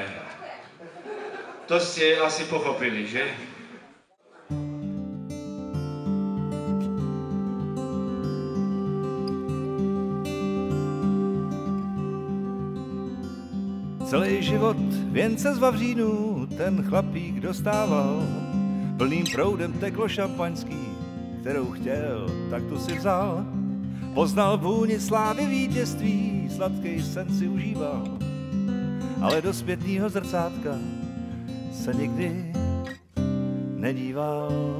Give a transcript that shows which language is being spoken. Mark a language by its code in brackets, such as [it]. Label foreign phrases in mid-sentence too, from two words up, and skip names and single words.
[sk] To ste asi pochopili, že? [cs] Celý život věnce z vavřínů ten chlapík dostával. Plným proudem teklo šampaňský, kterou chtěl, tak tu si vzal. Poznal vůni slávy vítězství, sladký sen si užíval. Ale do zpětného zrcátka se nikdy nedíval.